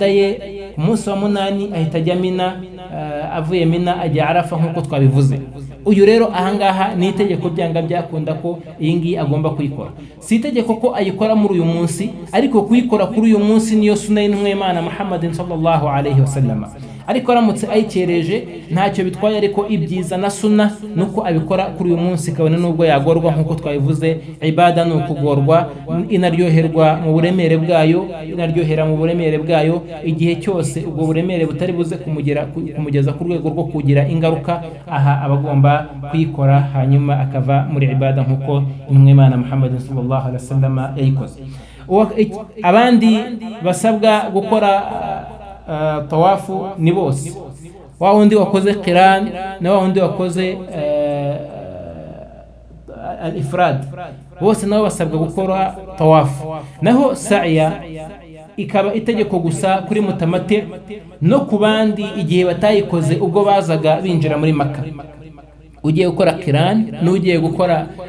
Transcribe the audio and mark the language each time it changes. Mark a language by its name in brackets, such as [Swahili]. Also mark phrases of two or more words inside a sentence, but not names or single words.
[Kinyarwanda] ye ku munsi wa munani ahita ajya Mina avuye Mina ajya Arafa nkuko twabivuze uyu rero ahangaha ni itegeko byanga byakunda ko iyi agomba kuyikora si itegeko ko ayikora muri uyu munsi ariko kuyikora kuri uyu munsi niyo sunna y'Imana Muhammadin [Arabic] صلى الله عليه وسلم [Kinyarwanda] ariko aramutse ayikereje ntacyo bitwaye ariko ibyiza na sunna nuko abikora kuri uyu munsi kabone nubwo yagorwa nkuko twabivuze ibada no kugorwa inaryoherwa mu buremere bwayo inaryohera mu buremere bwayo igihe cyose ubwo buremere butari buze kumugeza ku rwego rwo kugira ingaruka aha abagomba kuyikora hanyuma akava muri ibada nkuko Imana Muhammad [Arabic] صلى الله عليه وسلم [Kinyarwanda] yayikoze abandi basabwa gukora tawafu ni bose wa wundi wakoze qiran na wa wundi wakoze al-ifrad bose nabo basabwa gukora tawafu naho sa'iya ikaba itegeko gusa kuri mutamati no kubandi igihe batayikoze ubwo bazaga binjira muri Makka ugiye gukora qiran n'ugiye gukora